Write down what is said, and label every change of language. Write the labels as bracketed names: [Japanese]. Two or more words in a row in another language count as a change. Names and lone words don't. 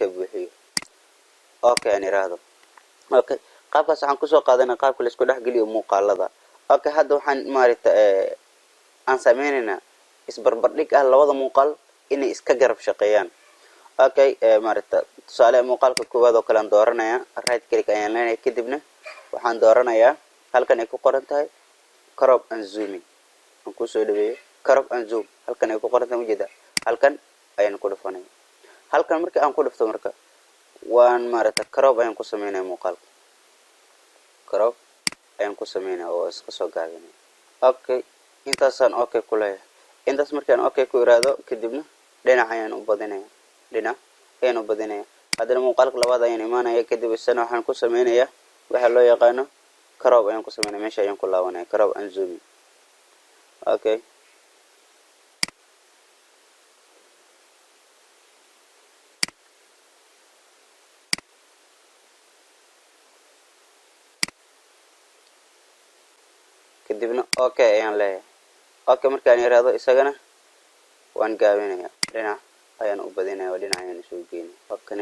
[Somali] buuxiyo okay aan iraado okay qaabkaas waxaan ku soo qaadanaa qaabka la isku dhex geliyo muuqaalada okay hadda waxaan maaragtay aan sameynaynaa isbarbardhig ah labada muuqaal inay iska garab shaqeeyaan okay maaragtay tusaale muuqaalka koowaad oo kale aan dooranayaa [English] right click [Somali] ayaan leenahay kadibna waxaan dooranayaa halkan ay ku qoran tahay [English] crop and zooming [Somali] aan ku soo dhaweeyo [English] crop and zoom [Somali] halkan ay ku qoran tahay wajida halkan ayaan ku dhufanayaa halkan markii aan ku dhufto marka waan maaragtay crop ayaan ku sameynayaa muuqaalka crop ayaan ku sameynayaa oo iska soo gaabinaya okay intaasaan okay ku leeyahay intaas markaan okay ku iraado kadibna dhinac ayaan u badinayaa hadana muuqaalka labaad ayaan imaanaya kadib isna waxaan ku sameynayaa waxa loo yaqaano crop ayaan ku sameynayaa meesha ayaan ku laabanayaa [English] crop and zooming [Somali] okay kadibna okay ayaan leeyahay okay markaan iraado isagana waan gaabinayaa dhinac ayaan u badinayaa oo dhinac ayaan soo geeyay halkan